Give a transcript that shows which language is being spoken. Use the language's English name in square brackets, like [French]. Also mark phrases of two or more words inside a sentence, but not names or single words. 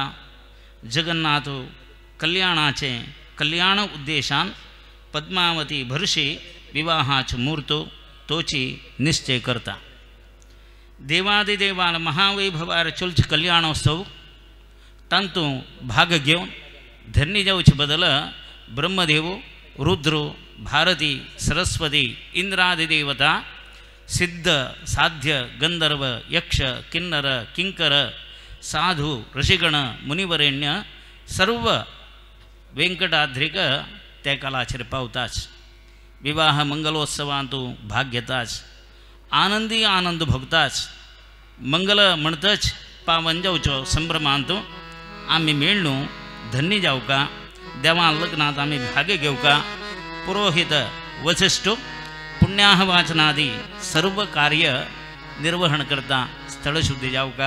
[Konkani] जगन्नाथ कल्याणाचे कल्याण उद्देशान पद्मावती भरशी विवाहाच मुहूर्त तोची निश्चय करता. देवादिदेवाल महावैभवार चुलच कल्याणोत्सव तांतू भाग घेवन धन्य जावचे बदल ब्रह्मदेव रुद्र भारती सरस्वती इंद्रादिदेवता सिद्ध साध्य गंधर्व यक्ष किन्नर किंकर साधु ऋषिगण मुनिवरेण्य सर्व वेंकटाद्रिक त्या कालाचेर पावताच. विवाह मंगलोत्सवांतू भाग घेताच. आनंदी आनंद भोगताच. मंगल म्हणतच पावन जावचो संभ्रमांतू आमी मेळणू धन्य जावका. देवा लग्नात आमी भाग घेवका. पुरोहित वसिष्ठ पुण्याहवाचनादी सर्व कार्य निर्वहण करता. स्थळ शुद्धी जावका.